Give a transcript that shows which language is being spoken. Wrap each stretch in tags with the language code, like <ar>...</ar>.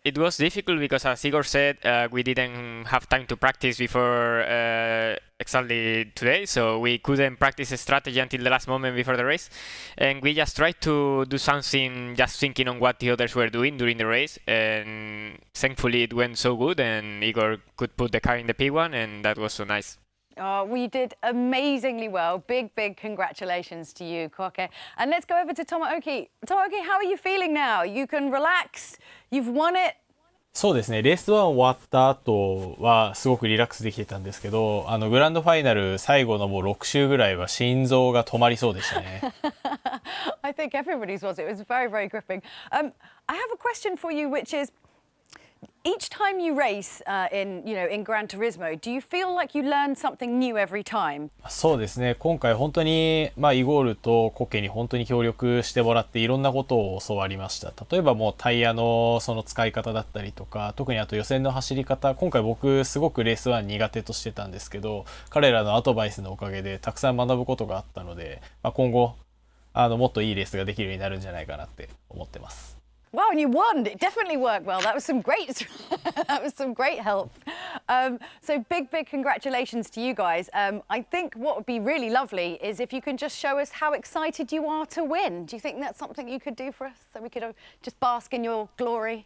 <en>It was difficult because, as Igor said, we didn't have time to practice before exactly today, so we couldn't practice a strategy until the last moment before the race, and we just tried to do something just thinking on what the others were doing during the race, and thankfully it went so good, and Igor could put the car in the P1, and that was so nice. Oh, we did amazingly well. Big congratulations to you, Koke. And let's go over to Tomoaki. Tomoaki, how are you feeling now? You can relax. You've won it.</en> <ja>そうですね、レース1終わった後はすごくリラックスできてたんですけど、グランドファイナル最後のもう6周ぐらいは心臓が止まりそうでしたね。</ja> <en>I think everybody's was. It was very gripping. I have a question for you, which is, each time you race in Gran Turismo, do you feel like you learn something new every time?</en> <ja>そうですね、今回本当に、イゴールとコケに本当に協力してもらっていろんなことを教わりました。例えばもうタイヤのその使い方だったりとか、特にあと予選の走り方、今回僕すごくレース1苦手としてたんですけど、彼らのアドバイスのおかげでたくさん学ぶことがあったので、今後もっといいレースができるようになるんじゃないかなって思ってます。</ja> <en>Wow, and you won. It definitely worked well. That was some great help. So big congratulations to you guys. I think what would be really lovely is if you can just show us how excited you are to win. Do you think that's something you could do for us, so we could just bask in your glory?</en>